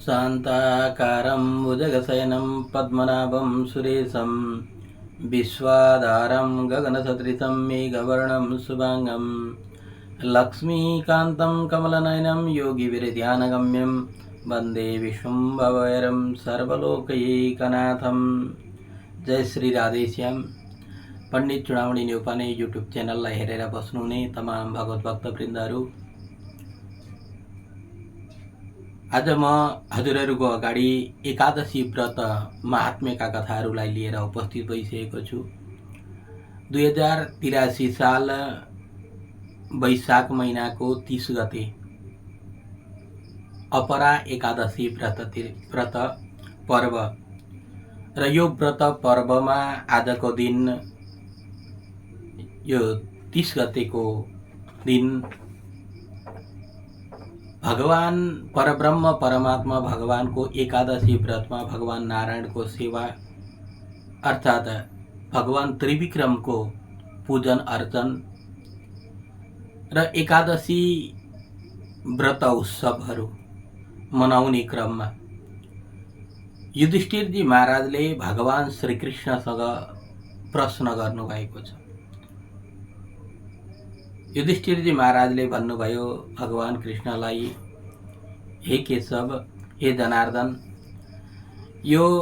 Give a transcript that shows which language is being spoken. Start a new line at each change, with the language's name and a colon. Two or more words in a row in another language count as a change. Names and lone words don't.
Sanskrit: शान्ताकारं भुजगशयनं पद्मनाभं सुरेशं विश्वाधारं गगनसदृशं मेघवर्णं शुभांगं लक्ष्मीकान्तं कमलनयनं योगिभिर्ध्यानगम्यं वन्दे विश्वम्भरं सर्वलोकैकनाथं।
Nepali: जय श्री राधेश्याम। पण्डित चुडामणी न्यौपाने
English: YouTube channelलाई
Nepali: हेरेर बस्नुहुने तमाम भगवत भक्तवृन्दहरू, आज म हजुरहरूको अगाडि एकादशी व्रत महात्म्यका कथाहरूलाई लिएर उपस्थित भइसकेको छु। 2083 साल वैशाख महिनाको 30 गते अपरा एकादशी व्रत पर्व र यो व्रत पर्वमा आजको दिन
Hindi: यो 30 गतेको दिन भगवान परब्रह्म परमात्मा भगवान को एकादशी व्रत में भगवान नारायण को सेवा अर्थात भगवान त्रिविक्रम को पूजन अर्चन
Nepali: र एकादशी व्रत उत्सवहरू मनाउने क्रममा युधिष्ठिर जी महाराजले भगवान श्रीकृष्णसँग प्रश्न गर्नुभएको छ। युधिष्ठिर जी महाराजले भन्नुभयो भगवान कृष्णलाई, हे केशव, हे जनार्दन, यो